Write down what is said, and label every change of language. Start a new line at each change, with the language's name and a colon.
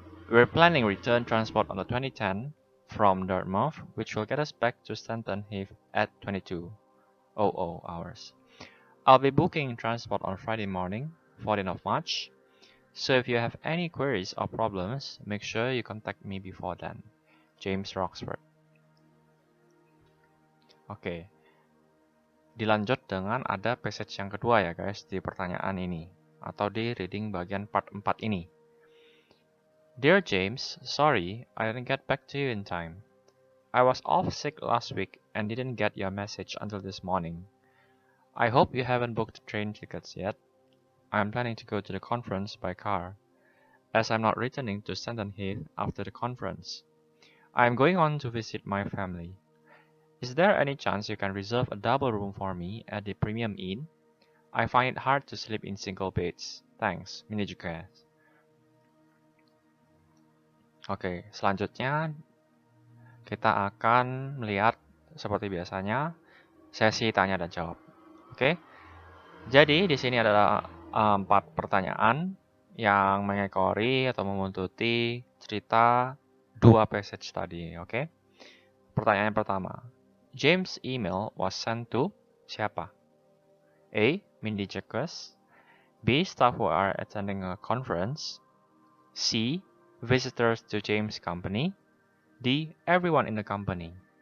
English: We're planning return transport on the 2010 from Dartmouth, which will get us back to Stanton Heath at 22:00 hours. I'll be booking transport on Friday morning, 14th of March. So if you have any queries or problems, make sure you contact me before then. James Roxford.
Indonesian: Oke. Dilanjut dengan ada passage yang kedua ya guys di pertanyaan ini. Atau di reading bagian part 4 ini.
English: Dear James, sorry I didn't get back to you in time. I was off sick last week and didn't get your message until this morning. I hope you haven't booked train tickets yet. I'm planning to go to the conference by car, as I'm not returning to Stanton Heath after the conference. I'm going on to visit my family. Is there any chance you can reserve a double room for me at the Premium Inn? I find it hard to sleep in single beds. Thanks, Minijuke.
Indonesian: Oke, selanjutnya kita akan melihat seperti biasanya sesi tanya dan jawab. Oke. Jadi di sini adalah 4 pertanyaan yang mengekori atau membuntuti cerita 2 passage tadi, oke? Pertanyaan yang pertama.
English: James' email was sent to
Indonesian: siapa?
English: A. Mindy Jacques. B. Staff who are attending a conference. C. Visitors to James' company. D. Everyone in the company.